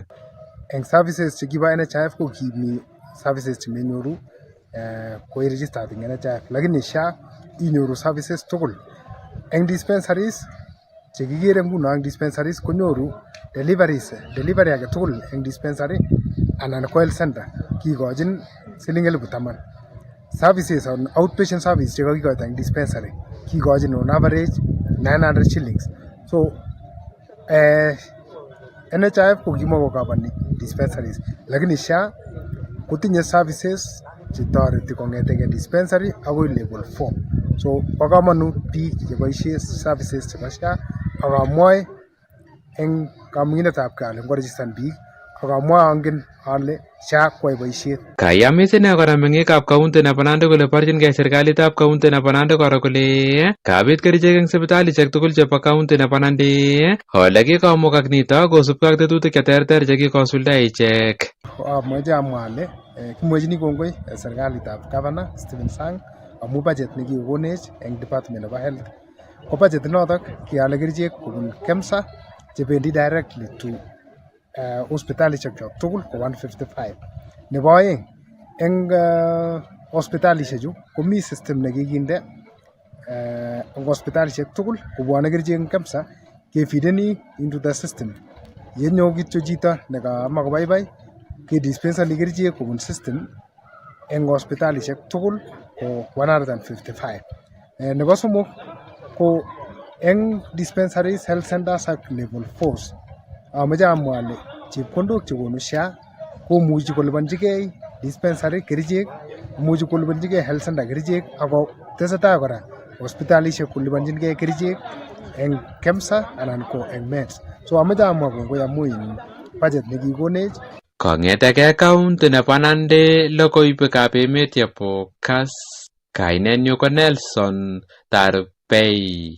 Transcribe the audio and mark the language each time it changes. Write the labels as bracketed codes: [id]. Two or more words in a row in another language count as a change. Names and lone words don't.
[kln] Eng services chekibo NHIF ko kimi services chemenyoru koiregistat eng NHIF, lakini SHA inyoru services tugul. Eng dispensaries chekikere nguno eng dispensaries konyoru delivery age tugul eng dispensary anan ko health center kikochin siling 10,000. Services on [en] outpatient service [kln] chekakikoito eng dispensary kikochin on average 900 shillings. So NHIF ko kimakokabani dispensaries, lakini SHA kotinye services chetoreti kong'etege dispensary akoi level 4. So bo kamanut biik cheboisie services chebo SHA akamwoe eng kamung'etab kale ngoregistan biik akamwoe angen ale SHA koyai boisiet. Kayamis ine kora meng'ikab county nebo Nandi kole borchingei serikalitab county nebo Nandi kora kole kabit kerichek eng sipitalishek tugul chebo county nebo Nandi ole kikomukak nito kosubkei ak tetutik cheterter chekikosulda ichek. Amoche amwa ale kimwechini kongoi serikalitab Governor Stephen Sang amu budget nekikokonech eng department nebo health. Ko budget notok keale kerichek kobun Kcse chebendi [en] directly to [kln] hospitalishek chok tugul ko 155. Nebo aeng eng hospitalishek chu komi system nekikinde eng hospitalishek tugul kobwone kerichek eng Kcse kefideni [en] into the system. [kln] Yenyo kityo chito nekama kobaibai kedispensani kerichek kobun system eng hospitalishek tugul ko 155. Nebo somok ko eng dispensaries, [en] health centers [kln] ak level 4s amoche amwa ale chepkondok chekonu SHA komuchi kolipanchigei dispensary kerichek, imuchi kolipanchigei health center kerichek ako tesetai kora hospitalishek kolipanchingei kerichek eng Kcse anan ko eng meds. So amoche amwa kongoi amu budget nekikonech. Kong'etege county nebo Nandi logoiwekab emet yebo Kass, kainenyu ko Nelson Tarbei.